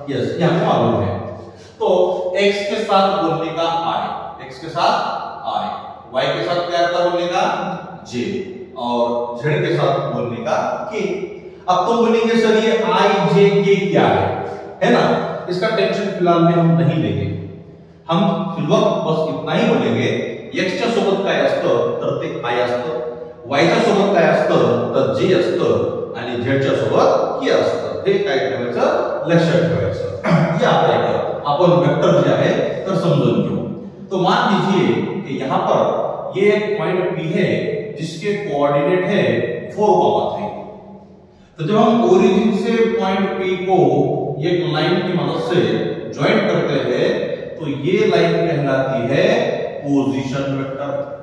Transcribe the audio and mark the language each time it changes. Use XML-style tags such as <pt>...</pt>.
<hi>Yes, ये हमें मालूम है। तो एक्स के साथ बोलने का आई, एक्स के साथ आई, वाई के साथ क्या आता बोलने का जे, और जेड के साथ बोलने का के। अब तो बोलेंगे सर ये आई जे के क्या है ना? इसका टेंशन फिलहाल में हम नहीं लेंगे।</hi> <mr>हम फिलहाल बस इतना ही बोलेंगे, एक्सच्या सोबत काय असतं तर ते आय असतं, वायच्या सोबत काय असतं तर जे असतं, आणि झेडच्या सोबत के असतं। हे काय ठेवायचं, लक्षात ठेवायचं। हे आपण वेक्टर जे आहे तर समजून घेऊ।</mr> <hi>तो मान लीजिए कि यहां पर ये एक पॉइंट P है जिसके कोऑर्डिनेट है 4,3। तो जब हम ओरिजिन से पॉइंट P को एक लाइन की मदद से ज्वाइन करते हैं तो ये लाइन कहलाती है पोजीशन वेक्टर।</hi>